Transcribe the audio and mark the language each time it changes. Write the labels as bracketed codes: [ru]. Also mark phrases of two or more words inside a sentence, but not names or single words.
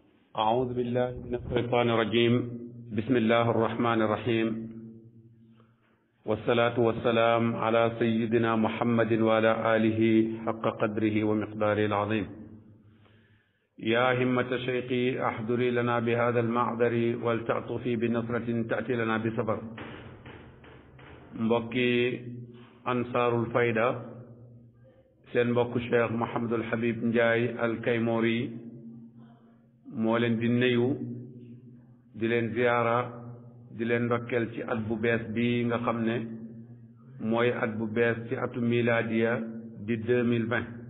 [ar] أعوذ بالله من الشيطان الرجيم بسم الله الرحمن الرحيم والصلاة والسلام على سيدنا محمد وعلى آله حق قدره ومقداره العظيم يا همة شيخي أحضري لنا بهذا المعذر ولتعطفي بنصرة تأتي لنا بسفر [wo] mbokki ansaarul fayda seen mbokk Cheikh Mouhamadul Habib Ndiaye al Kaymoori moo leen di nuyu di leen ziyaara di leen ndokkeel ci at bu bees bi nga xam ne mooy at bu bees ci atu miladiya di 2020